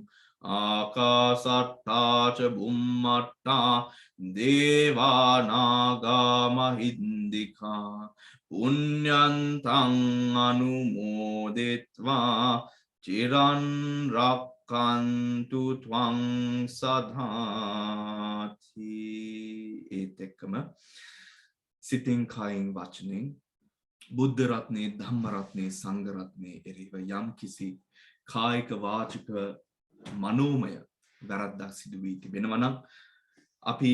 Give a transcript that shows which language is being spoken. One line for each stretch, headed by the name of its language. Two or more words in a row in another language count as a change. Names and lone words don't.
Pali: ආකාසට්ටා ච බුම්මට්ටා දේවානාගාමහින්දිකා පුඤ්ඤන්තං අනුමෝදිත්වා චිරන් රක්ඛන්තු ත්වං සදාති.
Sinhala: ඒත් එක්කම සිතින් කයින් වචනෙන් බුද්ධ රත්නේ ධම්ම රත්නේ සංඝ රත්නේ එරිව යම් කිසි කායික වාචික මනෝමය වැරද්දක් සිදු වී තිබෙනවා නම් අපි